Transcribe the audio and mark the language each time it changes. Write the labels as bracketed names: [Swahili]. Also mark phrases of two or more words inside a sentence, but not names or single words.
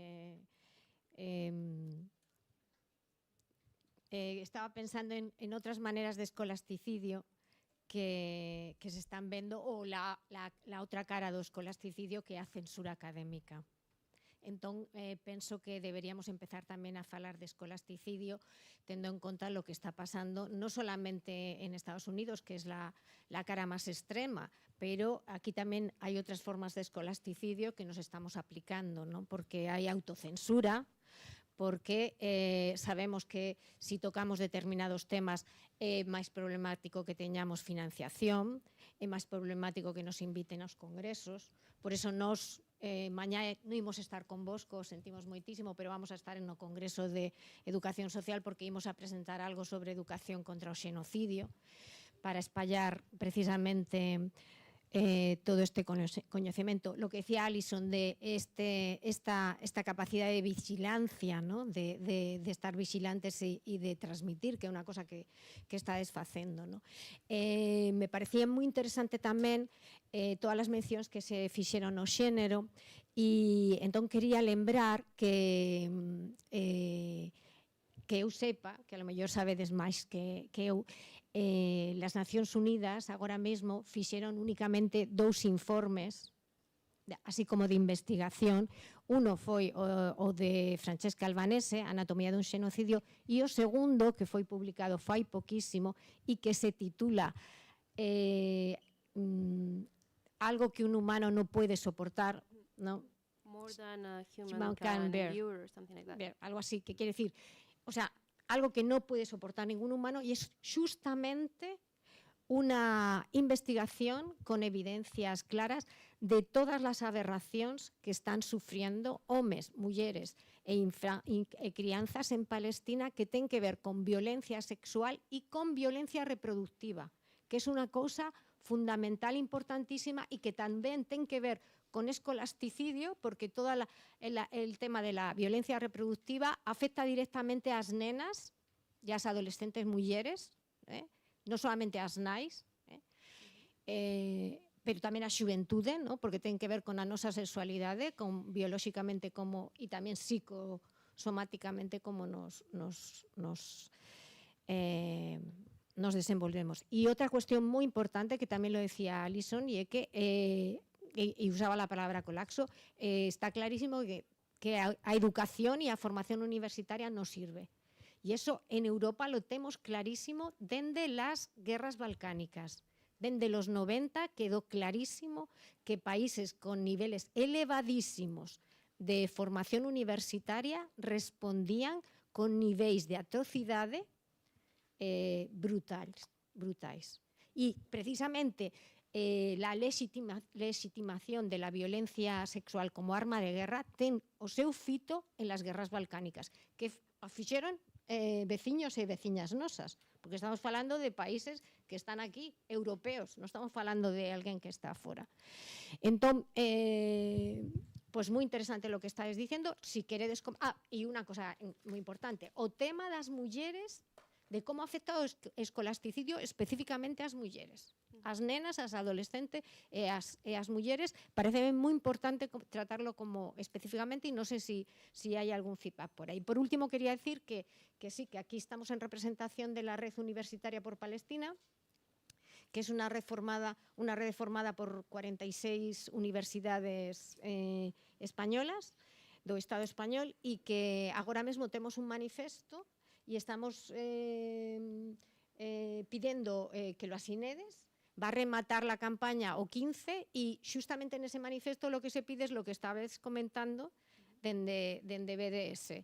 [Spanish] Estaba pensando en otras maneras de escolasticidio que se están [Galician] vendo, ou la outra cara do escolasticidio que é a censura académica. Entón, penso que deberíamos empezar tamén a falar de escolasticidio tendo en conta [Spanish] lo que está pasando [Galician] no solamente en Estados Unidos, [Spanish] que es la cara más extrema, [Galician] pero aquí tamén hai outras formas de escolasticidio que nos estamos aplicando, ¿no? Porque hai autocensura, porque sabemos que si tocamos determinados temas é máis problemático que teñamos financiación, é máis problemático que nos inviten aos congresos, por eso nos mañá non imos estar convosco, sentimos moitísimo, pero vamos a estar no Congreso de Educación Social porque imos a presentar algo sobre educación contra o xenocidio para espallar precisamente todo este coñecemento. [Spanish] Lo que decía Alison de esta capacidad de vigilancia, ¿no? de estar vigilantes y de transmitir, [Galician] que é unha cosa que está desfacendo, ¿no? Me parecía moi interesante tamén todas as mencións que se fixeron no xénero e entón quería lembrar que eu sepa, que a lo mellor sabedes máis que eu, las Nacións Unidas agora mesmo fixeron únicamente 2 informes, así como de investigación. Uno foi o de Francesca Albanese, Anatomía dun xenocidio, e o segundo, que foi publicado fai poquísimo e que se titula Algo que un humano no puede soportar, ¿no? [English] More than a human can bear, or something like that. [Spanish] Algo así, que quiere decir, o sea, algo que no puede soportar ningún humano, y es justamente una investigación con evidencias claras de todas las aberracións que están sufriendo homes, [Galician] mulleres e crianzas en Palestina que ten [Spanish] que ver con violencia sexual y con violencia reproductiva, que es una cosa fundamental, importantísima, y que [Galician] tamén ten que ver [Spanish] con escolasticidio, porque todo el tema de la violencia reproductiva afecta directamente [Galician] ás nenas e ás adolescentes mulleres, non solamente ás nais, pero tamén a xuventude, [Spanish] ¿no? [Galician] Porque ten que ver con a nosa sexualidade, con biolóxicamente como e tamén psicosomáticamente como nos desenvolvemos. E outra cuestión moi importante que tamén lo decía Alison, e é que [Spanish] y usaba la palabra colapso, [Galician] está clarísimo que a educación y a formación universitaria [Spanish] no sirve. Y eso en Europa lo tenemos clarísimo desde las guerras balcánicas. Desde los 90 quedó clarísimo que países con niveles elevadísimos de formación universitaria respondían con [Galician] niveis de atrocidade brutais. [Spanish] Y precisamente la legitimación de la violencia sexual como arma de guerra [Galician] ten o seu fito [Spanish] en las guerras balcánicas, [Galician] que fixeron veciños e veciñas nosas, porque estamos falando de países que están aquí, europeos, non estamos falando de alguén que está fora. Entón, pues moi interesante [Spanish] lo que estáis diciendo. [Galician] Si queredes... e unha cosa moi importante, o tema das mulleres, de como afecta o escolasticidio especificamente ás mulleres. As nenas, as adolescentes e as mulleres, parece moi importante tratarlo como especificamente, e non sei se hai algún feedback por aí. [Spanish] Por último, quería decir que sí, que aquí estamos en representación de la Red Universitaria por Palestina, que es una red formada por 46 universidades españolas [Galician] do Estado español e que agora mesmo temos un manifesto e estamos pidendo que [Spanish] lo asinedes. Va a rematar la campaña [Galician] o 15 e xustamente nese manifesto [Spanish] lo que se pide es lo que estabas comentando dende BDS.